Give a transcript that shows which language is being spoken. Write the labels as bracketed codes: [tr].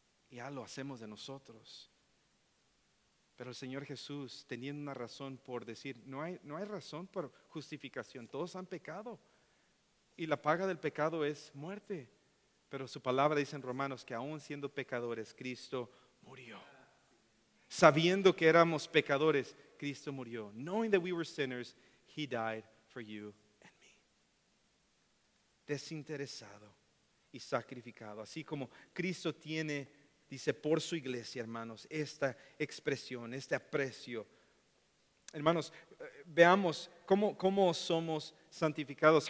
[es] Ya lo hacemos de nosotros. Pero el Señor Jesús, teniendo una razón por decir, no hay razón por justificación. Todos han pecado y la paga del pecado es muerte. Pero su palabra dice en Romanos que aún siendo pecadores, Cristo murió. Sabiendo que éramos pecadores, Cristo murió. [en] Knowing that we were sinners, He died for you and me. [es] Desinteresado y sacrificado. Así como Cristo tiene, dice, por su iglesia, hermanos, esta expresión, este aprecio. Hermanos, veamos cómo somos santificados.